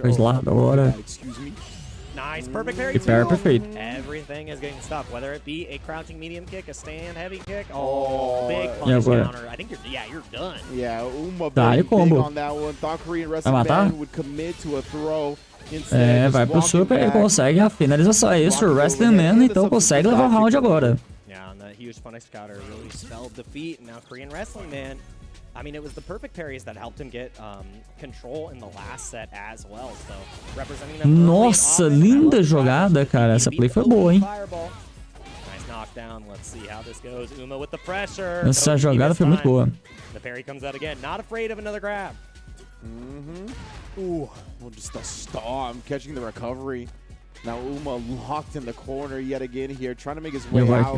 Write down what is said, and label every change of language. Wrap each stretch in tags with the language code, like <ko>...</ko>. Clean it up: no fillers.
<pt>Fez lá agora.</pt> <en>Excuse me. Nice, perfect parry.</en> <pt>Perfeito.</pt> <en>Everything is getting stuck, whether it be a crouching medium kick, a stand heavy kick. Oh, big punish counter. I think you're done. Yeah, Uma big combo on that one. Thought Korean wrestling man would commit to a throw.</en> <pt>Vai pro super e consegue a finalização. É isso, o Wrestling Man então consegue levar o round agora.</pt> <en>Yeah, and that huge punish counter really spelled defeat. Now Korean wrestling man, I mean, it was the perfect parries that helped him get control in the last set as well. So representing them.</en> <pt>Nossa, linda jogada, cara. Essa play foi boa, hein?</pt> <en>Nice knockdown. Let's see how this goes. Uma with the pressure.</en> <pt>Essa jogada foi muito boa.</pt> <en>The parry comes out again. Not afraid of another grab. Ooh, well, just a storm catching the recovery. Now Uma locked in the corner yet again here, trying to make his way out.</en>